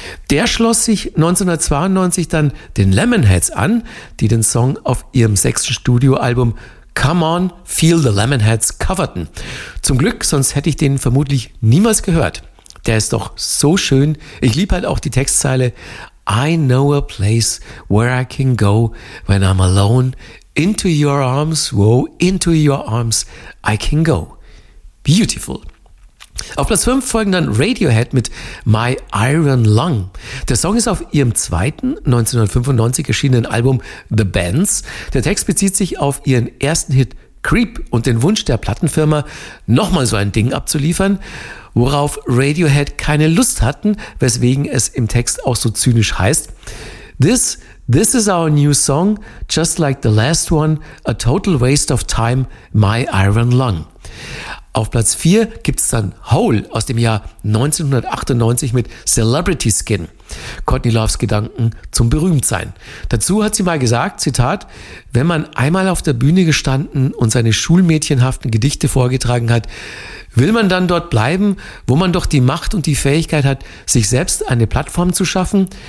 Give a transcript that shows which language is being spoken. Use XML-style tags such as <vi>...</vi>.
<de>Der schloss sich 1992 dann den Lemonheads an, die den Song auf ihrem 6. Studioalbum Come On, Feel the Lemonheads coverten. Zum Glück, sonst hätte ich den vermutlich niemals gehört. Der ist doch so schön. Ich liebe halt auch die Textzeile.</de> <en>I know a place where I can go when I'm alone. Into your arms, whoa, into your arms I can go. Beautiful.</en> <de>Auf Platz 5 folgen dann Radiohead mit My Iron Lung. Der Song ist auf ihrem zweiten, 1995 erschienenen Album The Bends. Der Text bezieht sich auf ihren ersten Hit Creep und den Wunsch der Plattenfirma, nochmal so ein Ding abzuliefern, worauf Radiohead keine Lust hatten, weswegen es im Text auch so zynisch heißt.</de> <en>This is our new song, just like the last one, a total waste of time, My Iron Lung.</en> <de>Auf Platz 4 gibt's dann Hole aus dem Jahr 1998 mit Celebrity Skin. Courtney Loves Gedanken zum Berühmtsein. Dazu hat sie mal gesagt, Zitat, wenn man einmal auf der Bühne gestanden und seine schulmädchenhaften Gedichte vorgetragen hat, will man dann dort bleiben, wo man doch die Macht und die Fähigkeit hat, sich selbst eine Plattform zu schaffen?</de>